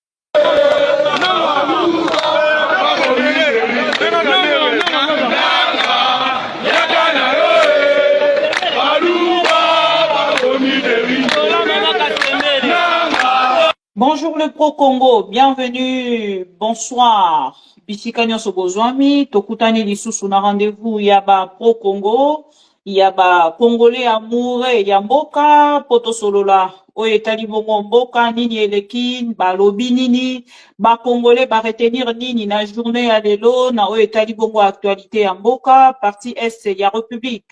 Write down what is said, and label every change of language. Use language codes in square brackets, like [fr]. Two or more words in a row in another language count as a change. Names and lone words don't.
[fr] Bonjour le Pro-Congo, bienvenue, bonsoir. [ln] Bisika nyonso bozwami, tokutani lisusu na rendez-vous ya ba Pro-Congo, ya ba [fr] Congolais amoureux [ln] ya mboka, poto solola, oyo etali bongo mboka, nini eleki, ba lobi nini, ba Congolais ba retenir nini na journée ya lelo, na oyo etali bongo actualité ya mboka, [fr] partie est [ln] ya République.